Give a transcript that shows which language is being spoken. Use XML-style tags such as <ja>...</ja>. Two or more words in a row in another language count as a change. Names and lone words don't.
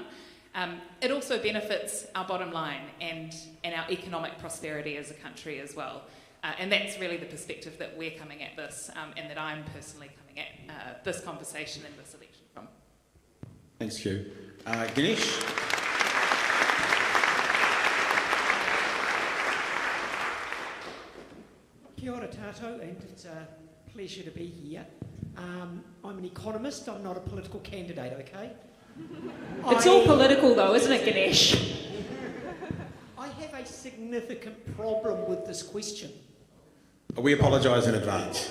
<en>It also benefits our bottom line and our economic prosperity as a country as well. And that's really the perspective that we're coming at this, and that I'm personally coming at this conversation and this election from. Thanks, Q. Ganesh?</en> <mi>Kia ora tātou,</mi> <en>and it's a pleasure to be here. I'm an economist, I'm not a political candidate, okay? It's all political though, isn't it, Ganesh? I have a significant problem with this question. We apologise in advance.</en>